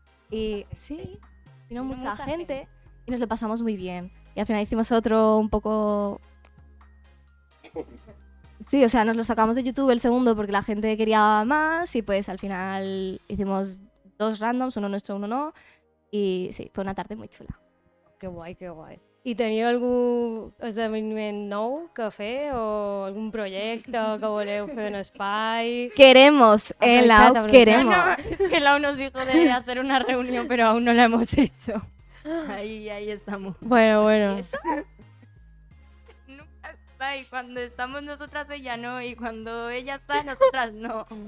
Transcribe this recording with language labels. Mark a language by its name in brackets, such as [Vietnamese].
[Spanish] Y sí, vino mucha gente y nos lo pasamos muy bien. Y al final hicimos otro un poco... Sí, o sea, nos lo sacamos de YouTube el segundo porque la gente quería más y pues al final hicimos 2 randoms, uno nuestro, uno no. Y sí, fue una tarde muy chula. [Catalan] Que guai. I teniu algun esdeveniment nou que fer o algun projecte que voleu fer en espai? [Spanish] Queremos, Aprovechad. queremos. Que Lau nos dijo de hacer una reunión, pero aún no la hemos hecho. Ahí estamos. Bueno. Nunca está, y cuando estamos nosotras ella no, y cuando ella está nosotras no.